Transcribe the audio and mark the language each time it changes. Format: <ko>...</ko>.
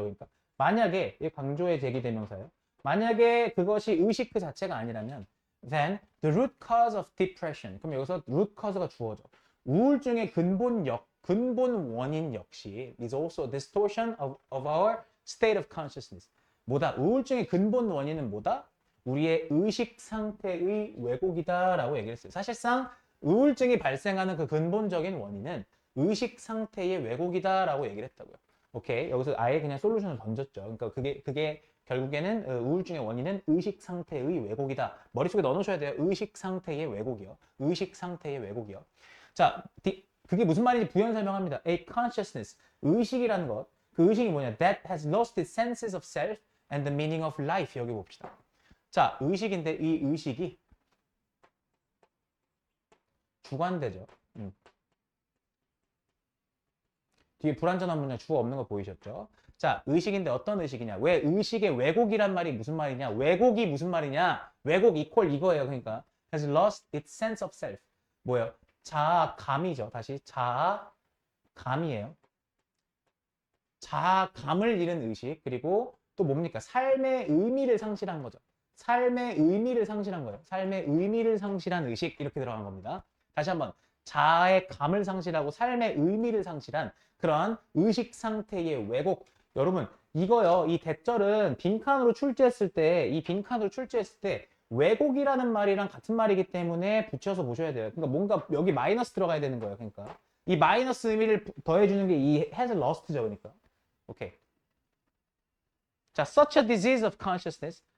<ko>그러니까 만약에 이 강조의 제기대명사예요. 만약에 그것이 의식 그 자체가 아니라면</ko> <en>then the root cause of depression.</en> <ko>그럼 여기서 root cause가 주어져. 우울증의 근본 원인 역시</ko> <en>is also a distortion of our state of consciousness.</en> <ko>뭐다? 우울증의 근본 원인은 뭐다? 우리의 의식 상태의 왜곡이다라고 얘기를 했어요. 사실상 우울증이 발생하는 그 근본적인 원인은 의식 상태의 왜곡이다라고 얘기를 했다고요. 오케이. 여기서 아예 그냥 솔루션을 던졌죠. 그러니까 그게 결국에는 우울증의 원인은 의식 상태의 왜곡이다. 머릿속에 넣어놓으셔야 돼요. 의식 상태의 왜곡이요. 의식 상태의 왜곡이요. 자, 그게 무슨 말인지 부연 설명합니다.</ko> <en>A consciousness,</en> <ko>의식이라는 것. 그 의식이 뭐냐?</ko> <en>That has lost its senses of self and the meaning of life.</en> <ko>여기 봅시다. 자, 의식인데 이 의식이 주관대죠. 뒤에 불완전한 문장 주어 없는 거 보이셨죠? 자, 의식인데 어떤 의식이냐? 왜 의식의 왜곡이란 말이 무슨 말이냐? 왜곡이 무슨 말이냐? 왜곡 이퀄 이거예요. 그러니까</ko> <en>has lost its sense of self.</en> <ko>뭐예요? 자아감이죠. 다시 자아감이에요. 자아감을 잃은 의식. 그리고 또 뭡니까? 삶의 의미를 상실한 거죠. 삶의 의미를 상실한 거예요. 삶의 의미를 상실한 의식 이렇게 들어간 겁니다. 다시 한번 자아의 감을 상실하고 삶의 의미를 상실한 그런 의식 상태의 왜곡. 여러분 이거요. 이 대절은 빈칸으로 출제했을 때 이 빈칸으로 출제했을 때 왜곡이라는 말이랑 같은 말이기 때문에 붙여서 보셔야 돼요. 그러니까 뭔가 여기 마이너스 들어가야 되는 거예요. 그러니까 이 마이너스 의미를 더해주는 게 이 has lost죠. 그러니까 오케이.</ko> <en>자, such a disease of consciousness.</en>